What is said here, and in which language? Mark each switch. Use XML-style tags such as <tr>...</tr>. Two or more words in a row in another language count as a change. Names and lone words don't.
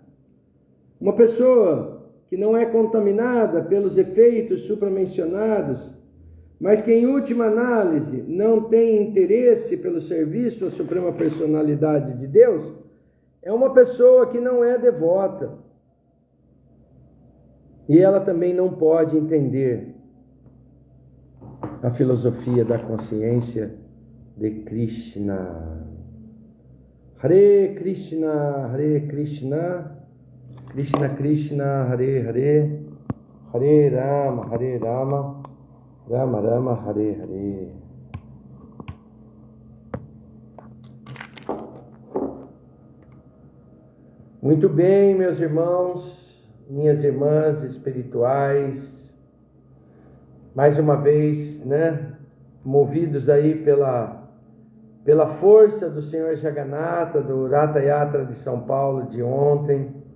<pt>Uma pessoa que não é contaminada pelos efeitos supramencionados, mas que em última análise não tem interesse pelo serviço à Suprema Personalidade de Deus, é uma pessoa que não é devota. E ela também não pode entender a filosofia da consciência de Krishna.</pt> <sa>Hare Krishna, Hare Krishna, Krishna Krishna, Hare Hare, Hare Rama, Rama Rama, Hare Hare.</sa> <pt>Muito bem, meus irmãos, minhas irmãs espirituais, mais uma vez, né, movidos aí pela força do Senhor Jagannatha, do Ratha Yatra de São Paulo de ontem.</pt>